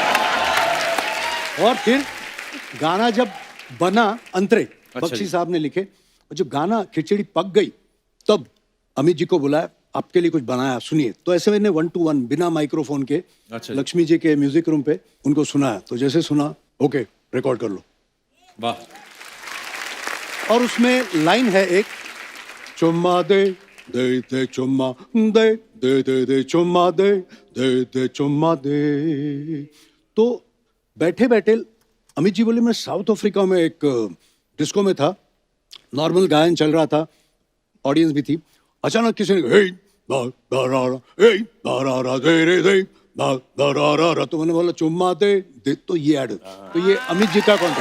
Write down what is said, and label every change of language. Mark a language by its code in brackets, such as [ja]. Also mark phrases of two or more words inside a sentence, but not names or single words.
[hi] और फिर गाना जब बना अंतरे, बख्शी साहब ने लिखे, और जब गाना खिचड़ी पक गई तब अमित जी को बुलाया, आपके लिए कुछ बनाया सुनिए। तो ऐसे मैंने 1 to 1 बिना माइक्रोफोन के लक्ष्मी जी के म्यूजिक रूम पे उनको सुनाया। तो जैसे सुना ओके रिकॉर्ड कर लो। वाह। और उसमें लाइन है एक, चुम्मा दे दे दे चुम्मा दे दे दे दे चुम्मा दे दे दे चुम्मा दे। तो बैठे बैठे अमित जी बोले मैं साउथ अफ्रीका में एक डिस्को में था, नॉर्मल गायन चल रहा था, ऑडियंस भी थी, अचानक किसी ने हे बा रा रा, हे बा रा दे रे दे बा रा रा, तो मैंने बोला चुम्मा दे दे, तो ये ऐड, तो ये अमित जी का कॉन्टेक्ट।